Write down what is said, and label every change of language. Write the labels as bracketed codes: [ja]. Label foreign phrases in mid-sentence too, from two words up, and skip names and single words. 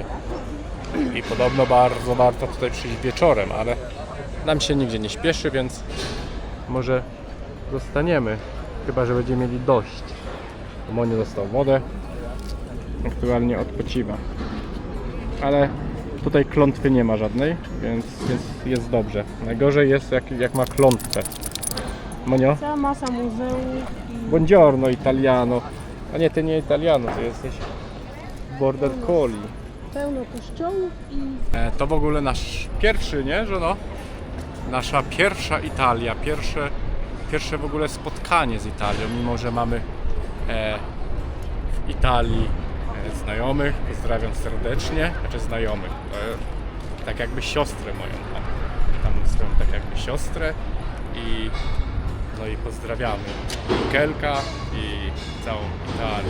[pl] I podobno bardzo warto tutaj przyjść wieczorem, ale nam się nigdzie nie śpieszy, więc może zostaniemy, chyba że będziemy mieli dość. Monia dostał wodę, aktualnie odpoczywa. Ale tutaj klątwy nie ma żadnej, więc jest dobrze. Najgorzej jest jak ma klątwę. Monio? Cała masa muzeów. [it] Buongiorno, Italiano. [pl] A nie, ty nie Italiano, ty jesteś Border Collie. Pełno kościołów i... To w ogóle nasz pierwszy, nie, żono? Nasza pierwsza Italia, pierwsze w ogóle spotkanie z Italią, mimo że mamy w Italii znajomych, pozdrawiam serdecznie, znaczy znajomych, tak jakby siostrę moją tam swoją tak jakby siostrę i no i pozdrawiamy Kelka i całą Italię.